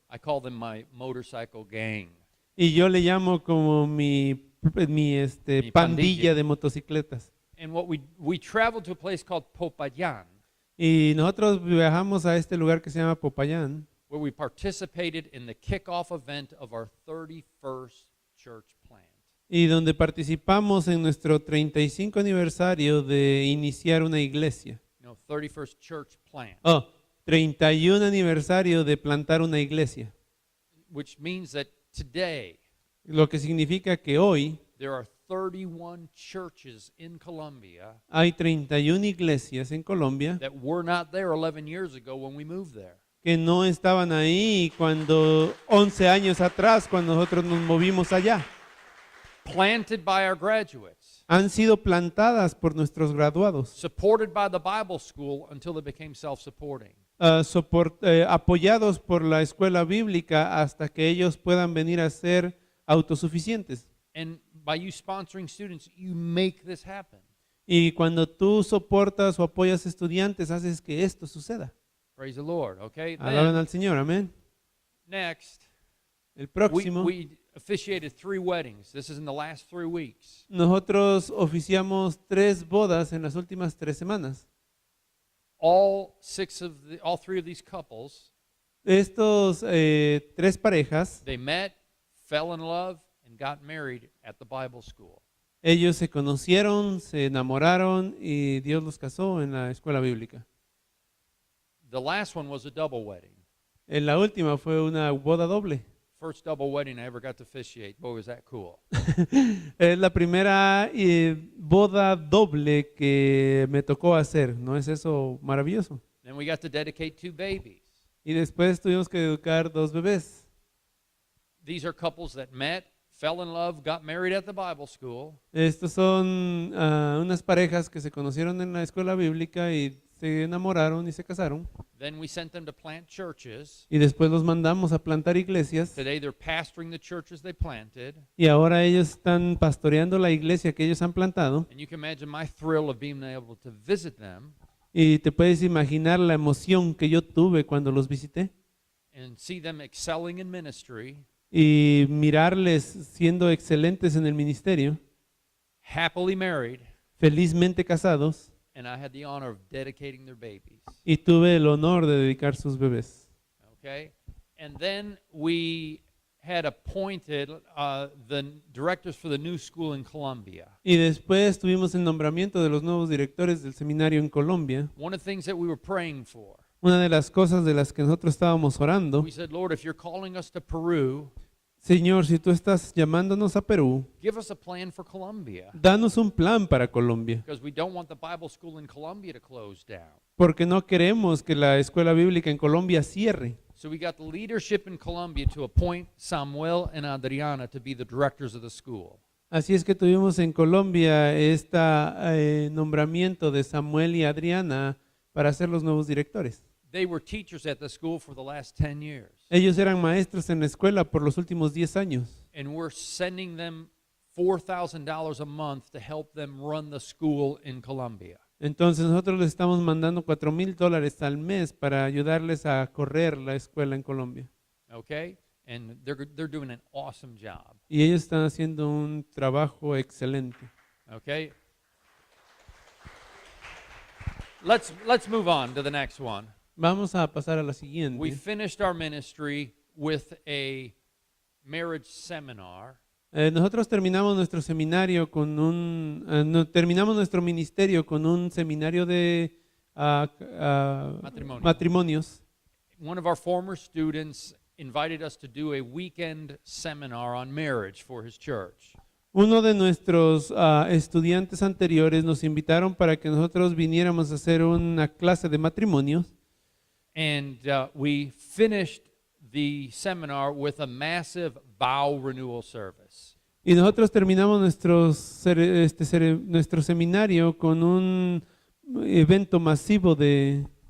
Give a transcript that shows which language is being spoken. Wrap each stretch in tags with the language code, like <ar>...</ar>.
<en>I call them my motorcycle gang.</en> <es>Y yo le llamo como mi Mi pandilla pandilla. de motocicletas.</es> <en>And what we traveled to a place called Popayán,</en> <es>Y nosotros viajamos a este lugar que se llama Popayán,</es> <en>where we participated in the kickoff event of our 31st church plant.</en> <es>y donde participamos en nuestro 35 aniversario de iniciar una iglesia.</es> <en>31st church plant,</en> <es>31 aniversario de plantar una iglesia.</es> <en>which means that today</en> <es>Lo que significa que hoy</es> <en>there are 31 churches in Colombia</en> <es>hay 31 iglesias en Colombia</es> <en>that were not there 11 years ago when we moved there.</en> <es>que no estaban ahí cuando 11 años atrás, cuando nosotros nos movimos allá.</es> <en>Planted by our graduates,</en> <es>Han sido plantadas por nuestros graduados,</es> <en>supported by the Bible school until they became self-supporting.</en> <es>apoyados por la escuela bíblica hasta que ellos puedan venir a ser autosuficientes.</es> <en>And by you sponsoring students, you make this happen.</en> <es>Y cuando tú soportas o apoyas estudiantes, haces que esto suceda.</es> <en>Praise the Lord, okay?</en> <es>Alaben</es> <en>Then,</en> <es>al Señor, amén.</es> <en>next,</en> <es>El próximo,</es> <en>we officiated 3 weddings. This is in the last 3 weeks.</en> <es>nosotros oficiamos 3 bodas en las últimas 3 semanas.</es> <en>All 3 of these couples,</en> <es>Estos 3 parejas,</es> <en>they met, fell in love, and got married at the Bible school.</en> <es>ellos se conocieron, se enamoraron y Dios los casó en la escuela bíblica.</es> <en>The last one was a double wedding.</en> <es>En la última fue una boda doble.</es> <en>First double wedding I ever got to officiate. Boy, was that cool.</en> <es>Es la primera boda doble que me tocó hacer. ¿No es eso maravilloso?</es> <en>Then we got to dedicate 2 babies.</en> <es>Y después tuvimos que educar 2 bebés.</es> <en>These are couples that met, fell in love, got married at the Bible school,</en> <es>Estos son unas parejas que se conocieron en la escuela bíblica y se enamoraron y se casaron.</es> <en>then we sent them to plant churches.</en> <es>Y después los mandamos a plantar iglesias.</es> <en>Today they're pastoring the churches they planted.</en> <es>Y ahora ellos están pastoreando la iglesia que ellos han plantado.</es> <en>And you can imagine my thrill of being able to visit them</en> <es>Y te puedes imaginar la emoción que yo tuve cuando los visité.</es> <en>and see them excelling in ministry,</en> <es>Y mirarles siendo excelentes en el ministerio,</es> <en>happily married,</en> <es>felizmente casados,</es> <en>and I had the honor of dedicating their babies.</en> <es>y tuve el honor de dedicar sus bebés.</es> <en>Okay? And then we had appointed the directors for the new school in Colombia.</en> <es>Y después tuvimos el nombramiento de los nuevos directores del seminario en Colombia.</es> <en>One of the things that we were praying for,</en> <es>Una de las cosas de las que nosotros estábamos orando,</es> <en>we said, Lord, if you're calling us to Peru,</en> <es>Señor, si tú estás llamándonos a Perú,</es> <en>give us a plan for Colombia.</en> <es>danos un plan para Colombia,</es> <en>Because we don't want the Bible school in Colombia to close down.</en> <es>porque no queremos que la escuela bíblica en Colombia cierre.</es> <en>So we got the leadership in Colombia to appoint Samuel and Adriana to be the directors of the school.</en> <es>Así es que tuvimos en Colombia este nombramiento de Samuel y Adriana para ser los nuevos directores.</es> <en>They were teachers at the school for the last 10 years.</en> <es>Ellos eran maestros en la escuela por los últimos 10 años.</es> <en>And we're sending them $4,000 a month to help them run the school in Colombia.</en> <es>Entonces nosotros les estamos mandando $4,000 al mes para ayudarles a correr la escuela en Colombia.</es> <en>Okay? And they're doing an awesome job.</en> <es>Y ellos están haciendo un trabajo excelente.</es> <en>Okay? Let's move on to the next one.</en> <es>Vamos a pasar a la</es> <en>We</en> <es>siguiente.</es> <en>finished our ministry with a marriage seminar.</en> <es>Nosotros terminamos nuestro seminario con terminamos nuestro ministerio con un seminario de Matrimonio. matrimonios.</es> <en>One of our former students invited us to do a weekend seminar on marriage for his church.</en> <es>Uno de nuestros estudiantes anteriores nos invitaron para que nosotros viniéramos a hacer una clase de matrimonios.</es> <en>And we finished the seminar with a massive vow renewal service.</en> <es>Y nosotros terminamos nuestro seminario con un evento masivo de</es>